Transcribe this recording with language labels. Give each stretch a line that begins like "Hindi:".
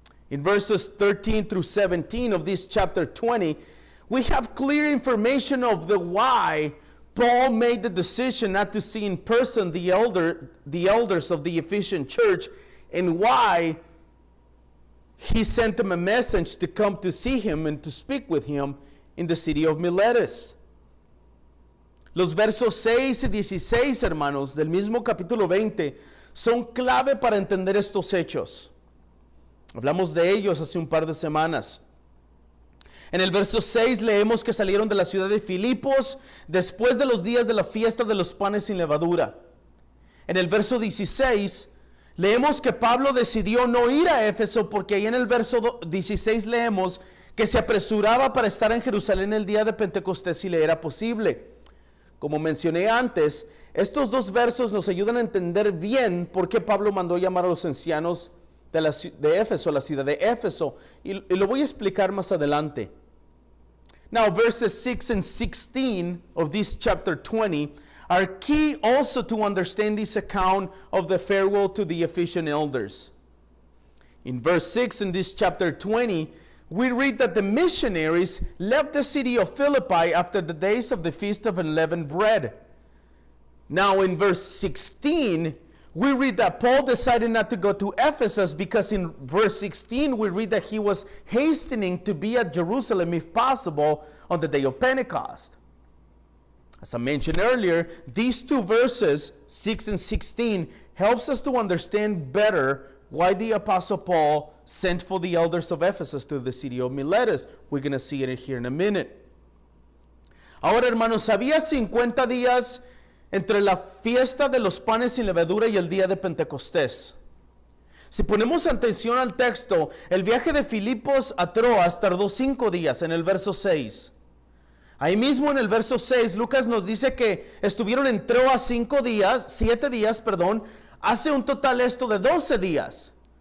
English: In verses 13 through 17 of this chapter 20, we have clear information of the why Paul made the decision not to see in person the elders of the Ephesian church, and why he sent them a message to come to see him and to speak with him in the city of Miletus.
Spanish: Los versos 6 y 16, hermanos, del mismo capítulo 20, son clave para entender estos hechos. Hablamos de ellos hace un par de semanas. En el verso 6 leemos que salieron de la ciudad de Filipos después de los días de la fiesta de los panes sin levadura. En el verso 16 leemos que Pablo decidió no ir a Éfeso porque ahí en el verso 16 leemos que se apresuraba para estar en Jerusalén el día de Pentecostés si le era posible. Como mencioné antes, estos dos versos nos ayudan a entender bien por qué Pablo mandó llamar a los ancianos de Éfeso, a la ciudad de Éfeso, y lo voy a explicar más adelante.
English: Now, verses 6 and 16 of this chapter 20 are key also to understand this account of the farewell to the Ephesian elders. In verse 6 in this chapter 20, we read that the missionaries left the city of Philippi after the days of the Feast of Unleavened Bread. Now, in verse 16, we read that Paul decided not to go to Ephesus because in verse 16 we read that he was hastening to be at Jerusalem if possible on the day of Pentecost. As I mentioned earlier, these two verses, 6 and 16, helps us to understand better why the Apostle Paul sent for the elders of Ephesus to the city of Miletus. We're going to see it here in a minute.
Spanish: Ahora, hermanos, había 50 días entre la fiesta de los panes sin levadura y el día de Pentecostés. Si ponemos atención al texto, el viaje de Filipos a Troas tardó 5 días en el verso 6. Ahí mismo en el verso 6, Lucas nos dice que estuvieron en Troas 7 días, hace un total esto de 12 días.